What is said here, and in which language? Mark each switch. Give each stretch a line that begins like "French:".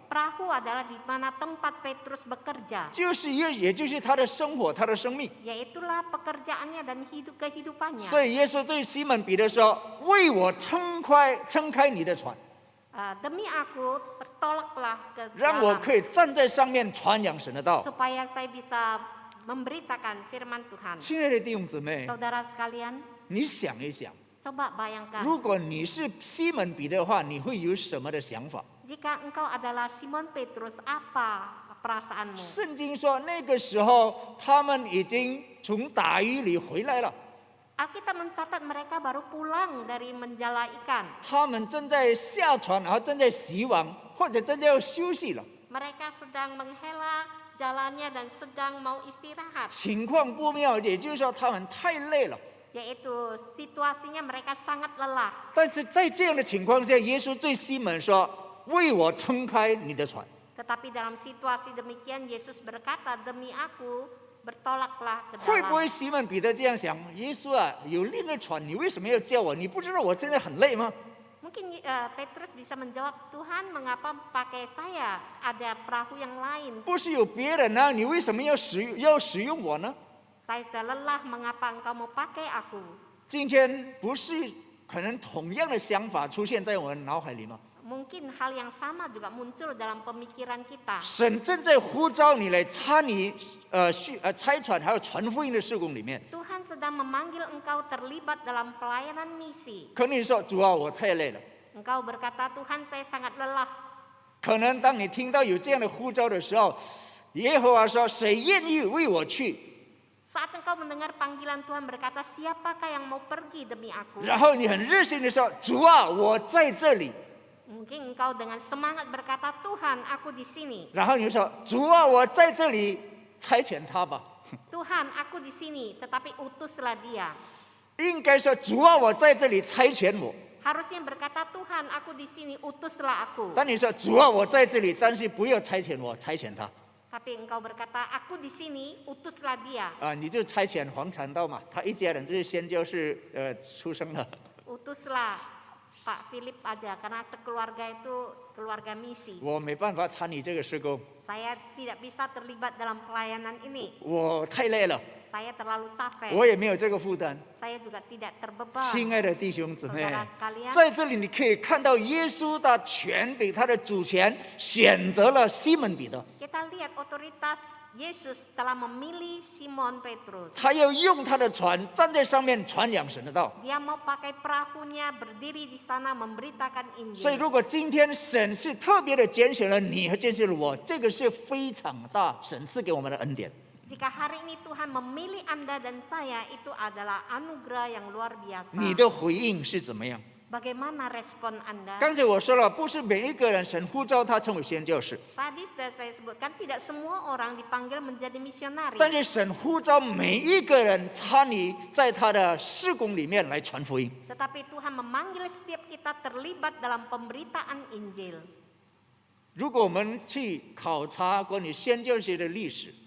Indonesian: Perahu adalah di mana tempat Petrus bekerja.
Chinese: 也就是他的生活，他的生命。
Indonesian: Yaitulah pekerjaannya dan kehidupannya.
Chinese: 所以耶稣对西门彼得说：“为我撑开你的船。”
Indonesian: Demi aku bertolaklah ke
Chinese: 让我
Indonesian: dalam
Chinese: 可以站在上面传扬神的道。
Indonesian: supaya saya bisa memberitakan firman Tuhan.
Chinese: 亲爱的弟兄姊妹，
Indonesian: Saudara sekalian,
Chinese: 你想一想，
Indonesian: coba bayangkan
Chinese: 如果你是西门彼得的话，你会有什么的想法？
Indonesian: jika engkau adalah Simon Petrus, apa perasaanmu?
Chinese: 圣经说，那个时候他们已经从打鱼里回来了，
Indonesian: Alkitab mencatat mereka baru pulang dari menjala ikan.
Chinese: 他们正在下船，然后正在洗碗，或者正在要休息了，
Indonesian: Mereka sedang menghela jalannya dan sedang mau istirahat.
Chinese: 情况不妙，也就是说他们太累了。
Indonesian: Yaitu situasinya mereka sangat lelah.
Chinese: 但是在这样的情况下，耶稣对西门说：“为我撑开你的船。”
Indonesian: Tetapi dalam situasi demikian Yesus berkata, demi aku bertolaklah ke
Chinese: 会不
Indonesian: dalam.
Chinese: 会西门彼得这样想？耶稣啊，有另一个船，你为什么要叫我？你不知道我真的很累吗？
Indonesian: Mungkin Petrus bisa menjawab, Tuhan mengapa pakai saya? Ada perahu yang lain.
Chinese: 不是有别人啊，你为什么要使用我呢？
Indonesian: Saya sudah lelah, mengapa engkau mau pakai aku?
Chinese: 今天不是可能同样的想法出现在我们脑海里吗？
Indonesian: Mungkin hal yang sama juga muncul dalam pemikiran kita.
Chinese: 神正在呼召你来参与差传还有传福音的事工里面。
Indonesian: Tuhan sedang memanggil engkau terlibat dalam pelayanan misi.
Chinese: 可能你说主啊，我太累了。
Indonesian: Engkau berkata, Tuhan saya sangat lelah.
Chinese: 可能当你听到有这样的呼召的时候，耶和华说：“谁愿意为我去？”
Indonesian: Saat engkau mendengar panggilan Tuhan berkata, siapakah yang mau pergi demi aku?
Chinese: 然后你很热心的说：“主啊，我在这里。”
Indonesian: Mungkin engkau dengan semangat berkata, Tuhan aku di sini.
Chinese: 然后你就说：“主啊，我在这里，差遣他吧。”
Indonesian: Tuhan aku di sini, tetapi utuslah dia.
Chinese: 应该说：“主啊，我在这里，差遣我。”
Indonesian: Harusnya berkata, Tuhan aku di sini, utuslah aku.
Chinese: 但你说：“主啊，我在这里，但是不要差遣我，差遣他。”
Indonesian: Tapi engkau berkata, aku di sini, utuslah dia.
Chinese: 你就差遣黄传道嘛，他一家人就是宣教士出生的。
Indonesian: Utuslah Pak Philip aja, karena sekeluarga itu keluarga misi.
Chinese: 我没办法参与这个事工，
Indonesian: Saya tidak bisa terlibat dalam pelayanan ini.
Chinese: 我太累了，
Indonesian: Saya terlalu capek.
Chinese: 我也没有这个负担。
Indonesian: Saya juga tidak terbeban.
Chinese: 亲爱的弟兄姊妹
Indonesian: Saudara sekalian，
Chinese: 在这里你可以看到耶稣的权柄，他的主权选择了西门彼得，
Indonesian: Kita lihat otoritas Yesus telah memilih Simon Petrus.
Chinese: 他要用他的船站在上面传扬神的道。
Indonesian: Dia mau pakai perahunya berdiri di sana memberitakan
Chinese: 所以，
Indonesian: Injil.
Chinese: 如果今天神是特别的拣选了你和拣选了我，这个是非常大神赐给我们的恩典。
Indonesian: Jika hari ini Tuhan memilih Anda dan saya, itu adalah anugerah yang luar biasa.
Chinese: 你的回应是怎么样？
Indonesian: Bagaimana respon Anda?
Chinese: 刚才我说了，不是每一个人神呼召他成为宣教士，
Indonesian: Tadi sudah saya sebutkan, tidak semua orang dipanggil menjadi misionari.
Chinese: 但是神呼召每一个人参与在他的事工里面来传福音。
Indonesian: Tetapi Tuhan memanggil setiap kita terlibat dalam pemberitaan Injil.
Chinese: 如果我们去考察关于宣教士的历史，